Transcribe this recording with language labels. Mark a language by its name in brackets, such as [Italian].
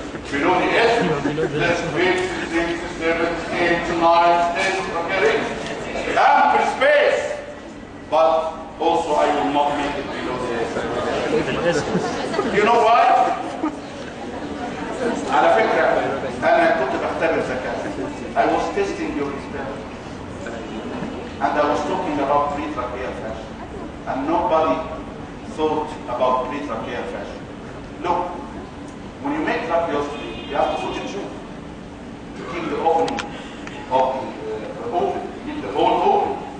[English] Below the isthmus, there's 5, 6, 7, 8, 9, 10 trachea rings. Ample space. But also I will not make it below the isthmus. You know why? [Arabic] على فكرة أنا كنت بختبر ذكاء. [English] I was testing your experiment. And I was talking about pretracheal fascia. And nobody thought about pretracheal fascia. Look, when you make tracheostomy, you have to put a tube to keep the opening of the open, keep the hole open.